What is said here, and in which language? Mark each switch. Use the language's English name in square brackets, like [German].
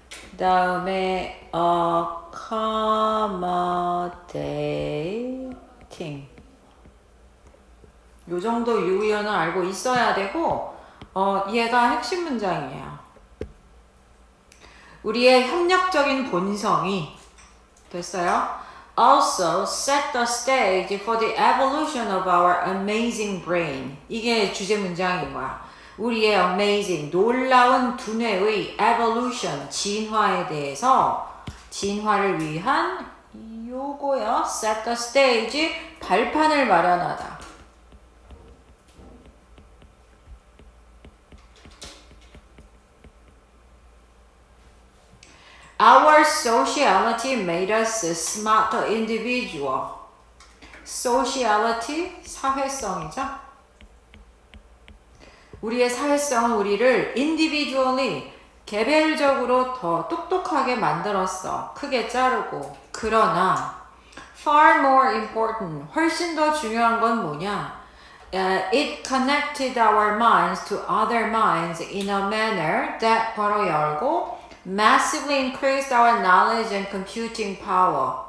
[Korean] 그 다음에 accommodating. 요 정도 유의어는 알고 있어야 되고, 얘가 핵심 문장이에요. 우리의 협력적인 본성이 됐어요. [English] Also set the stage for the evolution of our amazing brain. [Korean] 이게 주제 문장인 거야. 우리의 amazing, 놀라운 두뇌의 evolution, 진화에 대해서 진화를 위한 요거요. [English] set the stage, [Korean] 발판을 마련하다. [English] Our sociality made us a smarter individual. [Korean] sociality, 사회성이죠. 우리의 사회성은 우리를 individually, 개별적으로 더 똑똑하게 만들었어. 크게 자르고. 그러나 [English] far more important, [Korean] 훨씬 더 중요한 건 뭐냐? [English] it connected our minds to other minds in a manner that [Korean] 괄호 열고 [English] massively increased our knowledge and computing power.